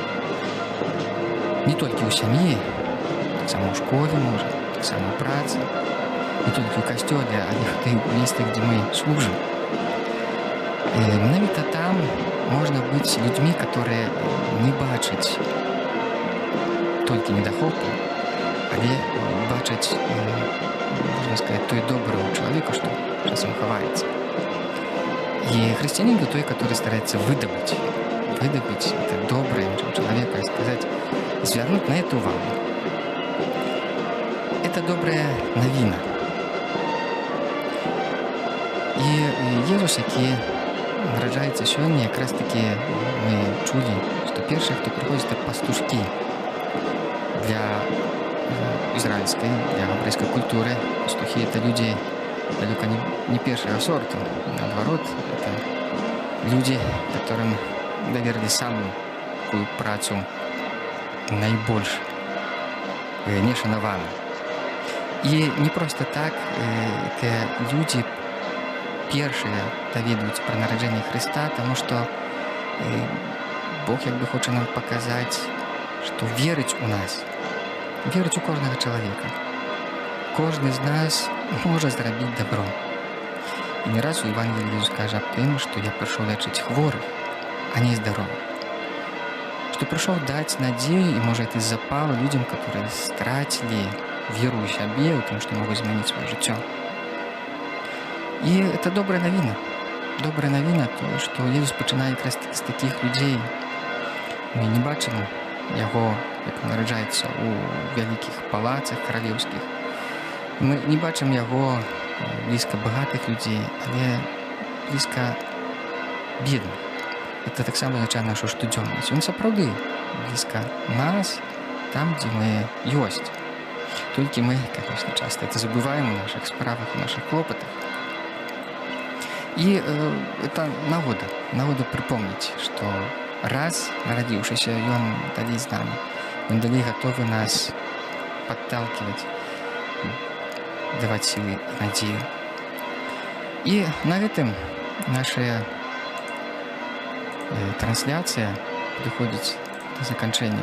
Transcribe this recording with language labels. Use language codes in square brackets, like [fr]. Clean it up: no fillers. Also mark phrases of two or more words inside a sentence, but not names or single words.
[be] Не толькі ў сям'і, таксама ў школе, можа, таксама ў працы, не толькі ў касцёле, але і ў тых месцах, дзе мы служым. Менавіта там можна быць людзьмі, которые не бачаць толькі недахопу, але бачаць, можна сказаць, той добры ў чалавека, што часам хаваецца. [ru] И христианин — это той, который старается выдобыть это доброе человека и сказать, звернуть на это увагу. Это добрая новина. И Иисус, [be] які нараджаецца сёння, якраз таки мы чулі, што першыя, хто прыходзіць, [ru] это пастушкі для израильской, для габрэйской культуры. Пастухи — это люди далеко не первого сорта. Наоборот, это люди, которым доверили самую такую працу наибольш не шанаваную. И не просто так это люди первые доведуюць про нараджэнне Христа, потому что Бог як бы хоча нам показать, что [be] верыць у нас, верыць у кожнага чалавека. Кожны з нас можа зрабіць добро. І не раз у Евангелии Иисус кажа аб тым, што я прыйшоў лечыць хворых, а не здоровых. Што прыйшоў даць надзею і, можа, [ru] это запал людям, которые стратили веру [be] ў сябе, у тым, што могуць змяніць сваё жыццё. І это добрая навіна. Добрая навіна тое, што Иисус пачынае якраз з такіх людзей. Мы не бачым яго, як нараджаецца ў вялікіх палацах каралеўскіх. Мы не бачым яго блізка багатых людзей, але блізка бедных. Это таксама азначае нашу штодзённасць. Ён сапраўды блізка нас, там, дзе мы ёсць. [ru] Толькі мы, конечно, часто это забываем у наших справах, у наших клопотах. [be] И это нагода припомнить, что раз нарадзіўшыся, ён далей з намі. Ён далей гатовы нас падталківаць, даваць сілы і надзею. І на гэтым наша трансляцыя падыходзіць да заканчэння.